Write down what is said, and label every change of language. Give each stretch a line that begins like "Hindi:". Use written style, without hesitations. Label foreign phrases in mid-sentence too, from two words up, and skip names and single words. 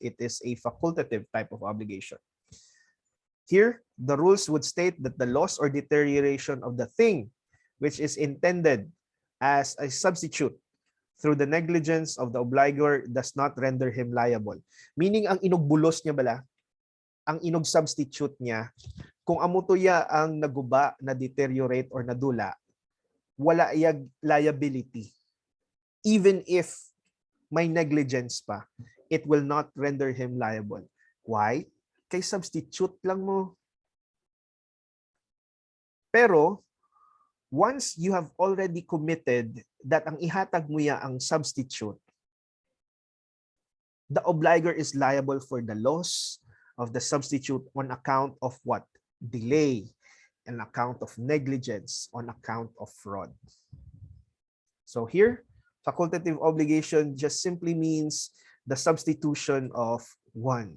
English: It is a facultative type of obligation. Here, the rules would state that the loss or deterioration of the thing which is intended as a substitute through the negligence of the obligor does not render him liable. Meaning,
Hiligaynon: ang inugbulos niya bala, ang inog-substitute niya, kung amutuya ang naguba, na deteriorate or nadula, wala iyag liability.
English: Even if may negligence pa, it will not render him liable. Why?
Hiligaynon: Kay substitute lang mo. Pero,
English: once you have already committed that
Hiligaynon: ang ihatag mo ya ang
English: substitute, the obligor is liable for the loss of the substitute on account of what? Delay, on account of negligence, on account of fraud. So here, facultative obligation just simply means the substitution of one.